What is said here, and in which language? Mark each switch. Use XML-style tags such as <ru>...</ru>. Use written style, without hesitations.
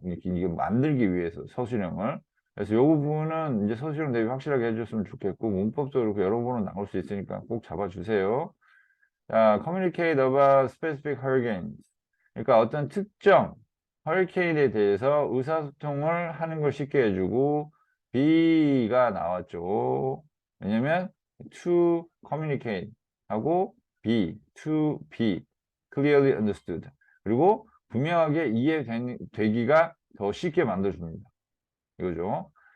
<ko>이게 만들기 위해서 서술형을. 그래서 요 부분은 이제 서술형 대비 확실하게 해줬으면 좋겠고 문법도 그렇고 여러 번은 나올 수 있으니까 꼭 잡아주세요.</ko> <en>자, communicate about specific hurricanes.</en> <ko>그러니까 어떤 특정 허리케인에 대해서 의사소통을 하는 걸 쉽게 해주고 B가 나왔죠.</ko> <en>왜냐면 to communicate 하고 B, to be clearly understood.</en> <ko>그리고 분명하게 이해되기가 더 쉽게 만들어줍니다. 이거죠.</ko>